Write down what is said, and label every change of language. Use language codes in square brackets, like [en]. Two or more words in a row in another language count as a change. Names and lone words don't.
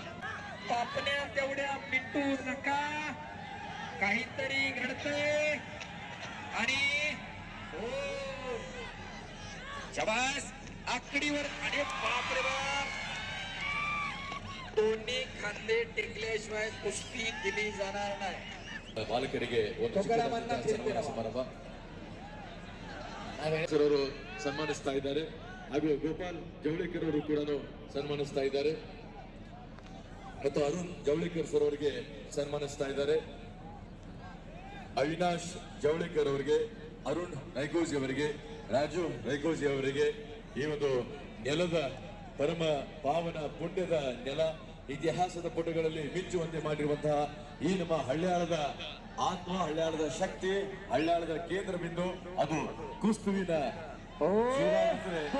[mr] पापण्या तेवढ्या मिटू नका. काहीतरी घडतंय आणि हो शाबास. आकडीवर. अरे बाप रे बाप. दोन्ही खांदे टेकल्याशिवाय कुस्ती दिली जाणार नाही. [kn] ಬಾಲಕರಿಗೆ ಸಮಾರಂಭ ಸನ್ಮಾನಿಸ್ತಾ ಇದ್ದಾರೆ ಹಾಗೂ ಗೋಪಾಲ್ ಜವಳೇಕರ್ ಅವರು ಕೂಡ ಸನ್ಮಾನಿಸ್ತಾ ಇದ್ದಾರೆ ಮತ್ತು ಅರುಣ್ ಜವಳೇಕರ್ ಸರ್ ಅವರಿಗೆ ಸನ್ಮಾನಿಸ್ತಾ ಇದ್ದಾರೆ. ಅವಿನಾಶ್ ಜವಳೇಕರ್ ಅವರಿಗೆ, ಅರುಣ್ ರೈಗೋಜಿ ಅವರಿಗೆ, ರಾಜು ರೈಗೋಜಿ ಅವರಿಗೆ ಈ ಒಂದು ನೆಲದ ಪರಮ ಪಾವನ ಪುಣ್ಯದ ನೆಲ ಇತಿಹಾಸದ ಪುಟಗಳಲ್ಲಿ ಮಿಂಚುವಂತೆ ಮಾಡಿರುವಂತಹ ಈ ನಮ್ಮ ಹಳ್ಯಾಳದ ಆತ್ಮ, ಹಳ್ಯಾಳದ ಶಕ್ತಿ, ಹಳ್ಯಾಳದ ಕೇಂದ್ರ ಬಿಂದು ಅದು ಕುಸ್ತುವಿನ ಶಿವರಾತ್ರಿ